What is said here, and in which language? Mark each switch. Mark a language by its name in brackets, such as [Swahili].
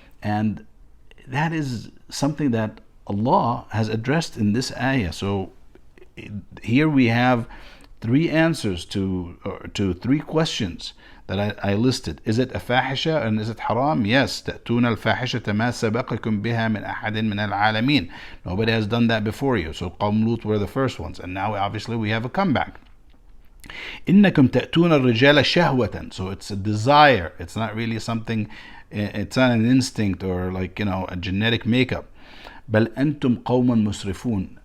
[English] And that is something that Allah has addressed in this ayah. So here we have three answers to three questions that I listed. Is it a fahisha and is it haram? Yes. [Arabic] تأتون الفاحشة ما سبقكم بها من أحد من العالمين. [English] Nobody has done that before you. So Qawm Lut were the first ones, and now obviously we have a comeback. [Arabic] إنكم تأتون الرجال شهوة. [English] So it's a desire. It's not really something. It's not an instinct or like a genetic makeup. [Arabic] بل أنتم قوم مسرفون.